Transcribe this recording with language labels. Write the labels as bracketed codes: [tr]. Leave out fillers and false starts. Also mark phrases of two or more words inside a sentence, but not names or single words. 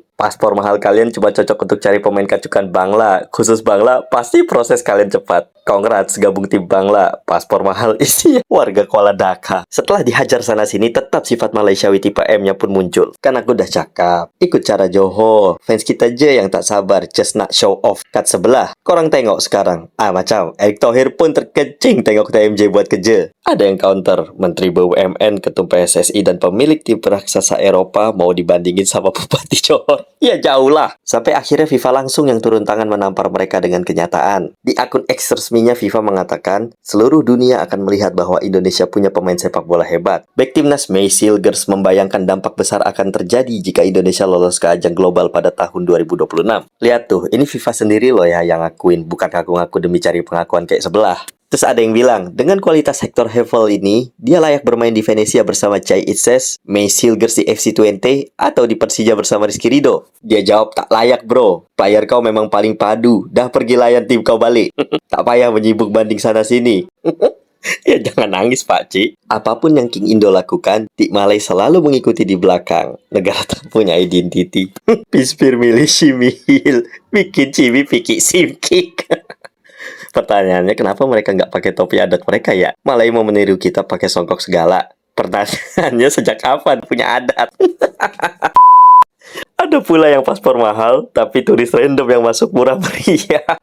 [id] Paspor mahal kalian cuma cocok untuk cari pemain kacukan Bangla. Khusus Bangla, pasti proses kalian cepat. Congrats, gabung tim Bangla. Paspor mahal isinya warga Kuala Dhaka. Setelah dihajar sana-sini, tetap sifat Malaysiawi tipe M-nya pun muncul. [ms] Kan aku udah cakap, ikut cara Johor. Fans kita aja yang tak sabar, just nak [en] show off [ms] kat sebelah. Korang tengok sekarang. Macam Erick Thohir pun terkencing tengok TMJ buat kerja. [id] Ada yang counter, Menteri BUMN, Ketum PSSI dan pemilik tim raksasa Eropa mau dibandingin sama Bupati Johor. Ya jauh lah. Sampai akhirnya FIFA langsung yang turun tangan menampar mereka dengan kenyataan. Di akun X resminya FIFA mengatakan, seluruh dunia akan melihat bahwa Indonesia punya pemain sepak bola hebat. Back timnas May Silgers membayangkan dampak besar akan terjadi jika Indonesia lolos ke ajang global pada tahun 2026. Lihat tuh, ini FIFA sendiri loh ya yang ngakuin, bukan ngaku-ngaku demi cari pengakuan kayak sebelah. Terus ada yang bilang, dengan kualitas Hector Hevel ini, dia layak bermain di Venezia bersama Chai Itzes, May Silgers di FC Twente, atau di Persija bersama Rizky Ridho. Dia jawab, tak layak bro. [ms] Player kau memang paling padu. Dah pergi layan tim kau balik. Tak payah menyibuk banding sana-sini. Ya jangan nangis Pak Cik. [id] Apapun yang King Indo lakukan, Tik Malay selalu mengikuti di belakang. [ms] Negara tak punya identiti. [id] Pispir milih simil, bikin cibi pikik simkik. Pertanyaannya, kenapa mereka nggak pakai topi adat mereka ya? Malah mau meniru kita pakai songkok segala. Pertanyaannya, sejak kapan punya adat? Ada pula yang paspor mahal, tapi turis random yang masuk murah meriah.